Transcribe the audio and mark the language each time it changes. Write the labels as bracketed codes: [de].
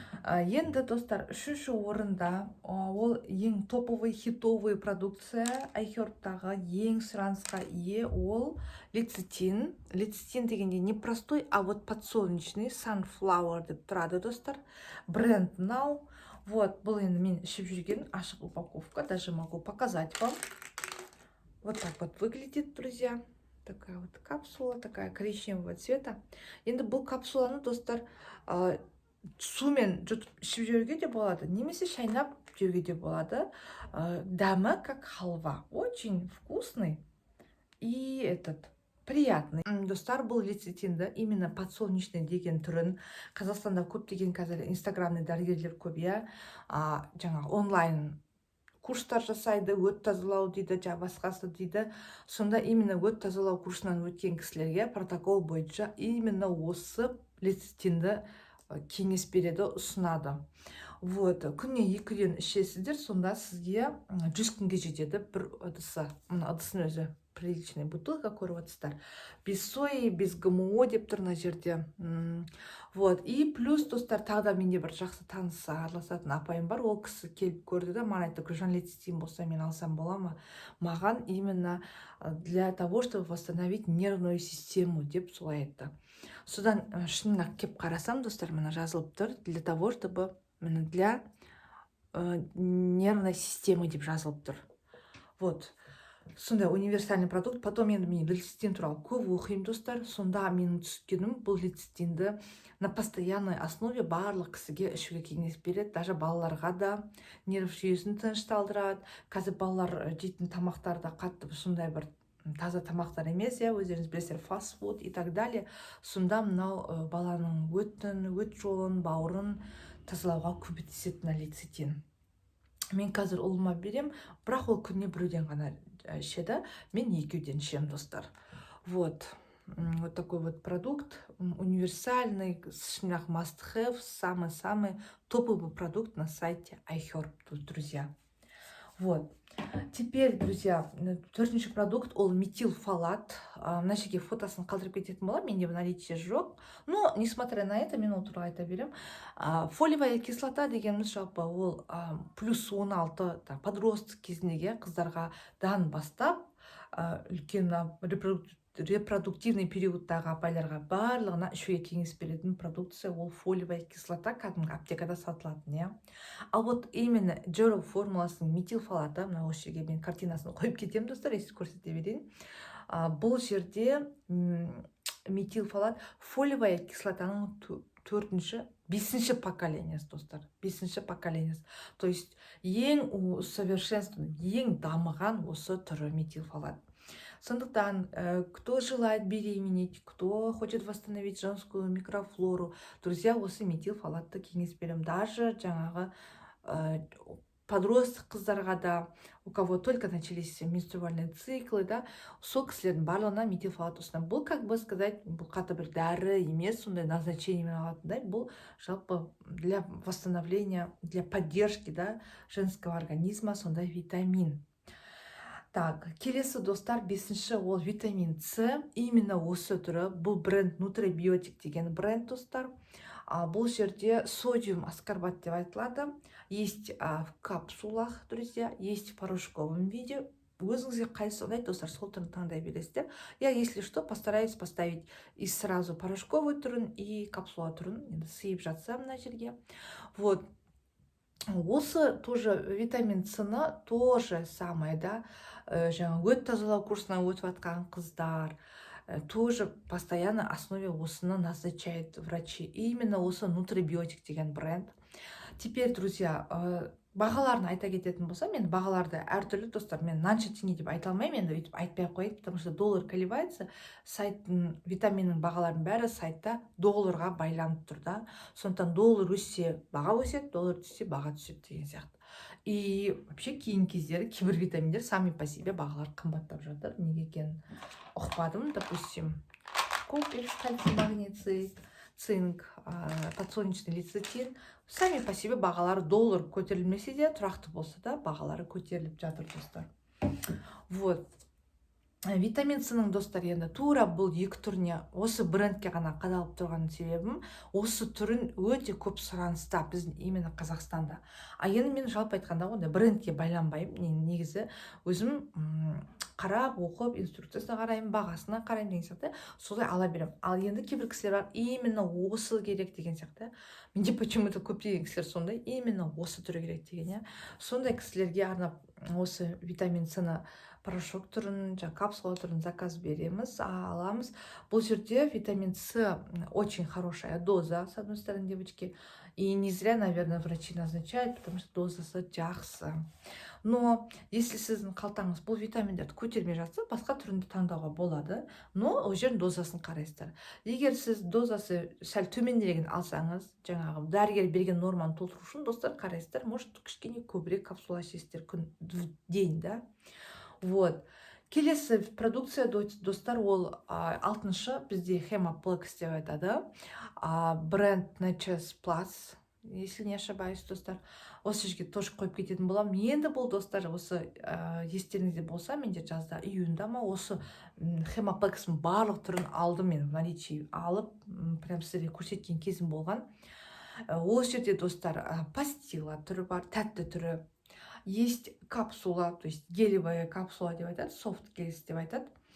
[kk] Енді достар, үшінші орында ол ең топовый, хитовый продукция айхербтағы ең сұранысқа ие, ол лецитин. Лецитин дегенде [ru] не простой, а вот подсолнечный, [kk] sunflower деп тұрады достар. Бренд мынау. Вот, бұл енді мен ішіп жүрген ашық упаковка, [ru] даже могу показать вам. Вот так вот выглядит, друзья. Такая вот капсула, такая коричневого цвета. [kk] Енді бұл капсуланы, достар, сумен жұтып ішіп жеуге де болады, немесе шайнап жеуге де болады. Дәмі [ru] как халва, очень вкусный и приятный. [kk] Достар, бұл лецитинді именно подсолнечный деген түрін Қазақстанда көптеген қазір инстаграмный дәрігерлер көп, жаңа онлайн курстар жасайды, өт тазалау дейді, басқасы дейді. Сонда именно өт тазалау курсынан өткен кісілерге протокол бойынша именно осы лецитинді кеңес береді, ұсынады. Вот, күнне 2-ден ішесіздер, сонда сізге 100 күнге жетеді бір ыдысы. Мұны ыдысын өзі приличный бутылка көріп отырсыздар. [ru] Без сои, без ГМО [kk] деп тұр мына жерде. [ru] Вот, и плюс [kk] достар, тағы да менде бір жақсы таныс араласатын апайым бар, ол кісі келіп көрді де, маған айтты, Гүлжан, лецитин болса мен алсам бола ма? [ru] Маған именно для того, чтобы восстановить нервную систему [kk] деп солай айтты. Содан шынына кеп қарасам, достар, мына жазылып тұр, [ru] для того, чтобы для нервной системы [kk] деп жазылып тұр. Вот. Сондай универсальный продукт. Потом енді мен лецитин туралы көп оқимын, достар. Сонда менің түскенім, бұл лецитинді [ru] на постоянной основе [kk] барлық кісіге ішуге кеңес береді. Даже балаларға да нерв жүйесін тынышталдырады. Қазір балалар жейтін тамақтарда қатты сондай бір таза тамақтар емес, өздеріңіз білесіздер, фастфуд [ru] и так далее. [kk] Сонда мынау баланың өт жолын, бауырын тазалауға көмектесетін лецитин. Мен қазір ұлыма берем, бірақ ол күніне 1-ден ғана ішеді, мен 2-ден ішем, достар. [ru] Вот такой вот продукт, универсальный, [en] must have, [ru] самый-самый топовый продукт на сайте iHerb, друзья. Вот. Теперь, друзья, [kk] төртінші продукт ол метилфолат. Мына жерге фотосын қалдырып кететін боламын, менде в наличии жоқ. [ru] Но несмотря на это, [kk] мен ол туралы айта беремін. Фолиевая кислота дегеніміз жалпы ол плюс 16 подросток кезіндегі қыздарға бастап үлкен репродуктивный периодтағы апайларға барлығына ішуге кеңес беретін продукция ол фолиевая кислота, кәдімгі аптекада сатылатын, иә. Ал вот именно Джерл формуласының метилфолаты, мына осы жерге мен картинасын қойып кетемін, достар, если көрсете берейін. Бұл жерде метилфолат фолиевая кислотаның бесінші поколениясы, достар, бесінші поколениясы. То есть ең совершенствованный, ең дамыған осы түрі метилфолат. [ru] Сондықтан, кто желает беременеть, кто хочет восстановить женскую микрофлору, друзья, [kk] осы метилфолатты кеңес беремін. Даже жаңағы подросток қыздарға да, [ru] у кого только начались менструальные циклы, [kk] да, сол кісілердің барлығына метилфолат ұсынамын. Бұл, как бы сказать, бұл қатты бір дәрі емес, сондай назначениемен алатындай, бұл жалпы [ru] для восстановления, для поддержки, да, женского организма [kk] сондай витамин. Так, келесі, достар, бесінші ол витамин С. Именно осы түрі, бұл бренд Нутрибиотик деген бренд, достар. Бұл жерде содиум аскорбат деп айтылады. [ru] Есть в капсулах, друзья, есть в порошковом виде. [kk] Өзіңізге қайсысы ұнайды, достар, сол түрін таңдай бересіздер. [ru] Я, если что, постараюсь поставить и сразу порошковый түрін, и капсула түрін. [kk] Енді сыйып жатса мына жерге. [ru] Вот. [kk] Осы тоже витамин С-ны тоже самое, да, жаңағы өт тазалау курсына өтіп жатқан қыздар тоже постоянно основе осыны назначает врачи. Именно осы Нутрибиотик деген бренд. Теперь, друзья, бағаларын айта кететін болсам, мен бағаларды әртүрлі, достар, мен мынанша теңге деп айта алмаймын, енді өйтіп айтпай ақ қояйын, [ru] потому что доллар колебается, [kk] сайттың витаминнің бағаларының бәрі сайтта долларға байланып тұр, да. Сондықтан доллар өссе, баға өседі, доллар түссе, баға түседі деген сияқты. И вообще кейін кездері кейбір витаминдер [ru] сами по себе [kk] бағалар қымбаттап жатыр. Неге екенін ұқпадым. [ru] Допустим, комплекс кальций, магний, цинк, подсолнечный лецитин. Сами по себе [kk] бағалары доллар көтерілмесе де, тұрақты болса да, бағалары көтеріліп жатыр, достар. Вот. Витамин С-ның, достар, енді тура бұл екі түріне осы брендке ғана қадалып тұрған себебім, осы түрін өте көп сұраныста біздің именно Қазақстанда. Енді мен жалпы айтқанда онда брендке байланбаймын. Негізі өзім қарап, оқып, инструкциясына қараймын, бағасына қараймын деген сияқты, солай ала беремін. Ал енді кейбір кісілер бар, именно осы керек деген сияқты. Менде [ru] почему-то [kk] көптеген кісілер сондай, именно осы түрі керек деген, сондай кісілерге арнап осы витамин С-ны порошок түрін, капсула түрін заказ береміз, аламыз. Бұл жерде [ru] витамин С очень хорошая доза, с одной стороны, девочки. И не зря, наверное, врачи назначают, потому что [kk] дозасы жақсы. Но если сіздің қалтаңыз бұл витаминдерді көтермей жатса, басқа түрінде таңдауға болады, но ол жердің дозасын қарайсыздар. Егер сіз дозасы сәл төмендеген алсаңыз, жаңағы дәрігер берген норманы толтыру үшін, достар, қарайсыздар, может кішкене көбірек капсула ішесіздер күн день, да. Вот. Келесі продукция, достар, ол алтыншы бізде Hemaplex деп айтады. [ru] Бренд Nature's Plus, если не ошибаюсь, [kk] достар. Осы жерге тоже қойып кететін боламын. Енді бұл, достар, осы естеріңізде болса, менде жазда июньда ма осы Hemaplex-ның барлық түрін алдым, мен наличие алып, прям сіздерге көрсеткен кезім болған. Осы жерде, достар, пастила түрі бар, тәтті түрі. [ru] Есть капсула, то есть гелевая капсула [kk] деп айтады, [ru] софт гелс деп айтады.